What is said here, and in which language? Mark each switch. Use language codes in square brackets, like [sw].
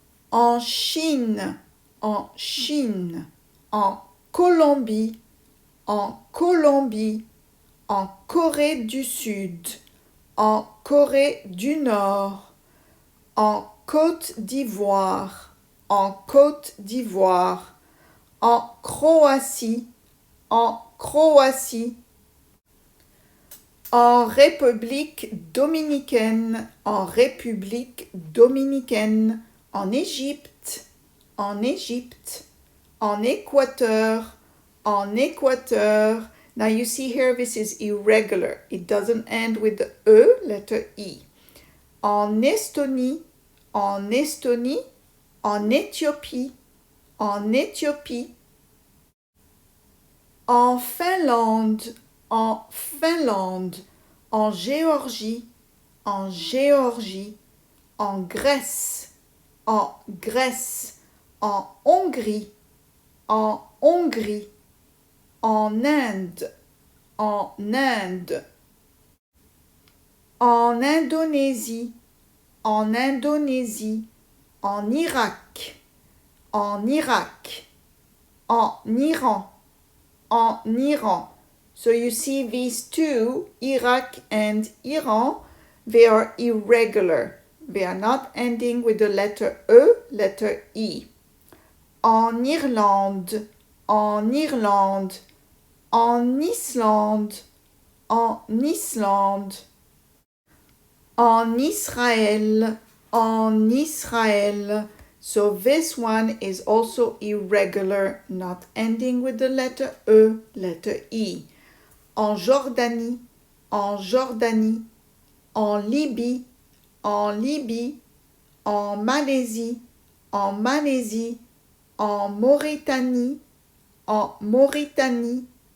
[fr] en Chine, en Chine, en Colombie, en Colombie, en Corée du Sud, en Corée du Nord, en Côte d'Ivoire, en Côte d'Ivoire, en Croatie, en Croatie, en République dominicaine, en République dominicaine, en Égypte, en Égypte, en Équateur, en Équateur. [en] Now you see here this is irregular. It doesn't end with the E, letter E. [fr] En Estonie, en Estonie, en Éthiopie, en Éthiopie, en Finlande, en Finlande, en Géorgie, en Géorgie, en Grèce, en Grèce, en Hongrie, en Hongrie, en Inde, en Inde, en Indonésie, en Indonésie, en Irak, en Irak, en Iran, en Iran. [en] So you see these two, Iraq and Iran, they are irregular. They are not ending with the letter E, letter E. [fr] En Irlande, en Irlande, en Islande, en Islande, en Israël, en Israël. [en] So this one is also irregular, not ending with the letter E, letter E. [fr] En Jordanie, en Jordanie, en Libye, en Libye, en Malaisie, en Malaisie, en Mauritanie, en Mauritanie,